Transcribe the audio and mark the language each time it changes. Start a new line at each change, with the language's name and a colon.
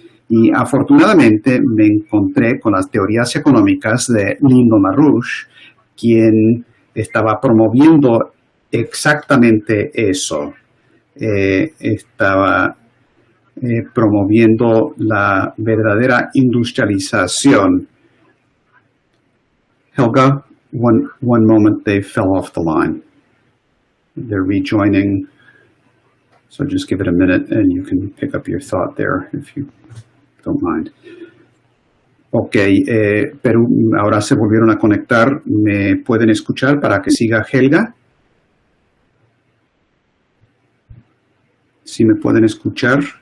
Spanish: Y afortunadamente me encontré con las teorías económicas de Lyndon LaRouche, quien estaba promoviendo exactamente eso. Estaba promoviendo la verdadera industrialización.
English: Helga, one moment they fell off the line. They're rejoining. So just give it a minute and you can pick up your thought there if you don't mind.
Spanish: Ok, pero ahora se volvieron a conectar. ¿Me pueden escuchar para que siga Helga? ¿Sí me pueden escuchar?